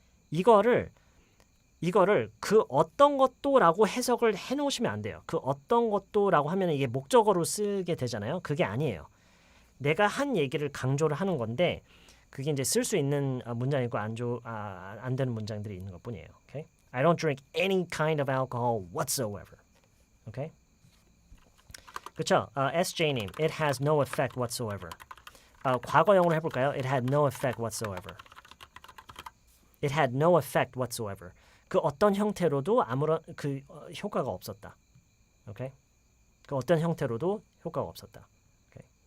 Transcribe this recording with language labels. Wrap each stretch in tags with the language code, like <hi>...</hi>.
<ko>이거를 그 어떤 것도라고 해석을 해놓으시면 안 돼요. 그 어떤 것도라고 하면 이게 목적어로 쓰게 되잖아요. 그게 아니에요. 내가 한 얘기를 강조를 하는 건데 그게 이제 쓸 수 있는 문장이고 안 되는 문장들이 있는 것뿐이에요.</ko> <en>Okay? I don't drink any kind of alcohol whatsoever.</en> <ko>Okay? 그렇죠.</ko> <en>SJ님, it has no effect whatsoever.</en> <ko>과거형으로 해볼까요?</ko> <en>It had no effect whatsoever. It had no effect whatsoever.</en> <ko>그 어떤 형태로도 아무런 그 효과가 없었다. 오케이? 그 어떤 형태로도 효과가 없었다. 오케이.</ko>